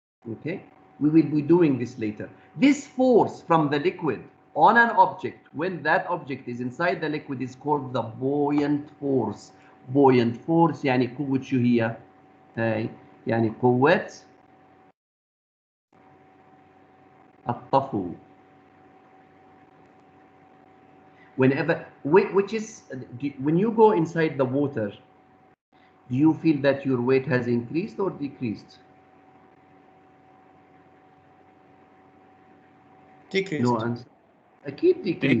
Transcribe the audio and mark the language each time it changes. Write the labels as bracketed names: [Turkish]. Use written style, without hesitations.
[English] Okay, we will be doing this later. This force from the liquid on an object, when that object is inside the liquid, is called the buoyant force. [Arabic] Buoyant force يعني قوة شو هي؟ يعني قوة الطفو. [English] Whenever, which is, when you go inside the water, do you feel that your weight has increased or decreased? Decreased. No answer. [Arabic] أكيد [English] decreased.